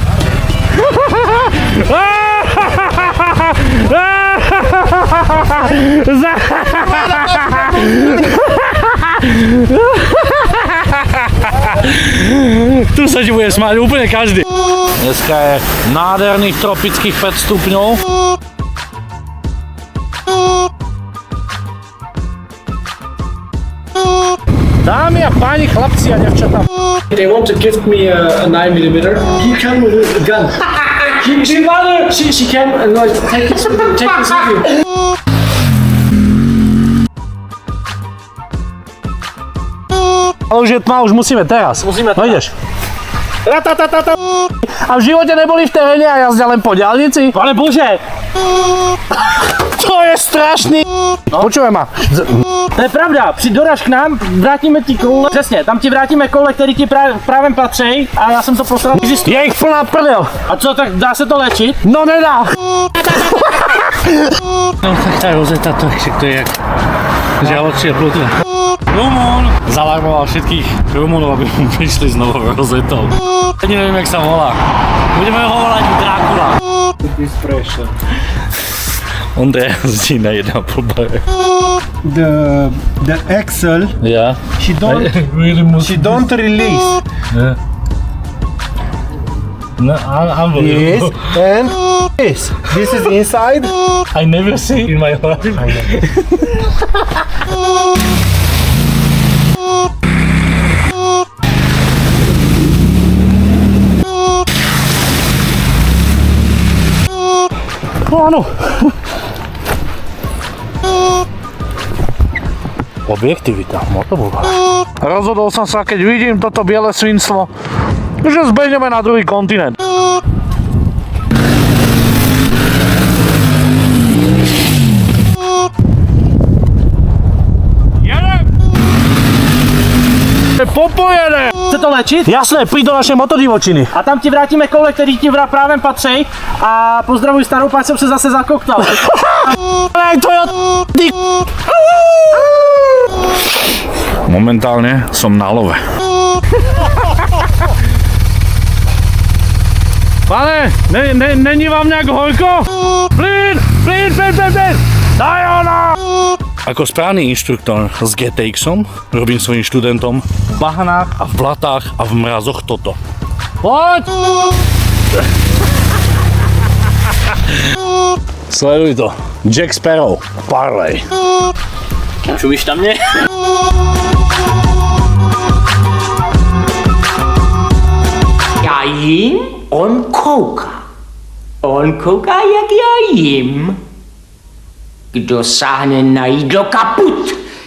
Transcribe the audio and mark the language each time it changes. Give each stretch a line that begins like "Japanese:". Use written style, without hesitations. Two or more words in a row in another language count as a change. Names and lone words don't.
Slovak: Tu sa ti bude smáť úplne každý. Dneska je nádherných tropických 5 stupňov. Dámy a páni, chlapci a devčatá.
English: They want to gift me a 9mm. You come with a gun. She can like take this with you.
Slovak: Ale už je tma, už musíme teraz. Musíme No ideš. A v živote neboli v teréne a jazdia len po diaľnici? Pane bože, To je strašný. Počúvaj ma.
Czech: to je pravda, doraž k nám, vrátíme ti koule, přesně, tam ti vrátíme koule, který ti právě patří a já jsem to posral.
Slovak: Existuje. Je ich plná prdel.
Czech: A co, tak dá se to léčit? No nedá.
Slovak: No tak tá rozeta, to je jak žaločie plutne. Rumún zalarmoval všetkých Rumúnov, aby mu prišli s novou rozetou. Ani neviem, jak sa volá. Budeme ho volať Drákula. Ondrej jazdí na 1,5 bare.
English: The axle Ja. she don't release. Yeah. No, Yes, and this is inside. I never see in my life.
Slovak: No áno. Objektivita, motovúva. Rozhodol som sa, keď vidím toto biele svinstvo, že zbehneme na druhý kontinent.
Czech: Jedem!
Slovak: Je popojené!
Czech: Chce to léčit?
Slovak: Jasné, príď do našej motodivočiny.
Czech: A tam ti vrátíme koule, který ti právě patří a pozdravuj starou, páč jsem se zase zakoktal.
Slovak: To je ty... Momentálne som na love.
Czech: Pane, není vám nejak horko?
Slovak: Plyn! Daj ono! Ako správny inštruktor s GTX-om robím svojim študentom v bahanách a v blatách a v mrazoch toto. Poď! Sleduj to. Jack Sparrow. Parley.
Czech: Čumíš na mě? Já jim, on kouká. On kouká, jak já jim. Kdo sáhne na jídlo kaput.